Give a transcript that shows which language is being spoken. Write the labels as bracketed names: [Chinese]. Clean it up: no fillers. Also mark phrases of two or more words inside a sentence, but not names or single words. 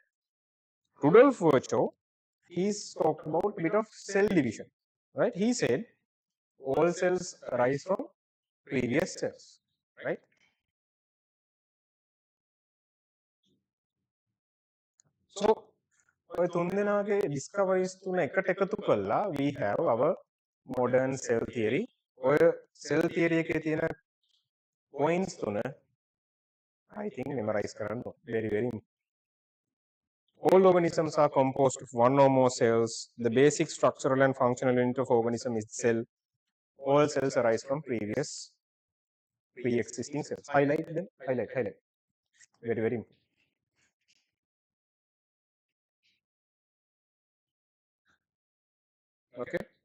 [English] Rudolf Virchow, he's talked about a bit of cell division, right? He said all cells arise from previous cells, right? [Sinhala] So ඔය තුන් දෙනාගේ discoveries තුන එකට එකතු කළා [English] we have our modern cell theory. [Sinhala] ඔය [English] cell theory [Sinhala] එකේ තියෙන points තුන [English] I think [Sinhala] memorize කරන්න [English] very very important. All organisms are composed of one or more cells. The basic structural and functional unit of organism is the cell. All cells arise from pre-existing cells. Highlight them. Highlight. Very very important. Okay.